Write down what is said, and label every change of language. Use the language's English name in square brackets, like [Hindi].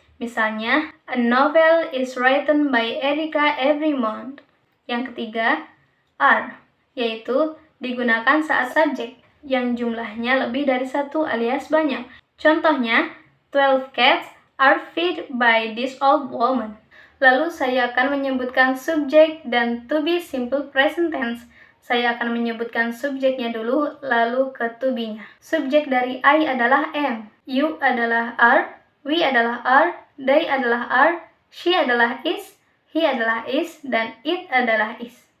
[English] Misalnya, a novel is written by Erika every month. [Indonesian] Yang ketiga, are, yaitu digunakan saat subjek yang jumlahnya lebih dari satu alias banyak. [English] Contohnya, 12 cats are fed by this old woman. [Indonesian] Lalu saya akan menyebutkan subjek dan to be simple present tense. Saya akan menyebutkan subjeknya dulu, lalu ke to be-nya. Subjek dari I adalah am, you adalah are, we adalah are, they adalah are, she adalah is, he adalah is, dan it adalah is.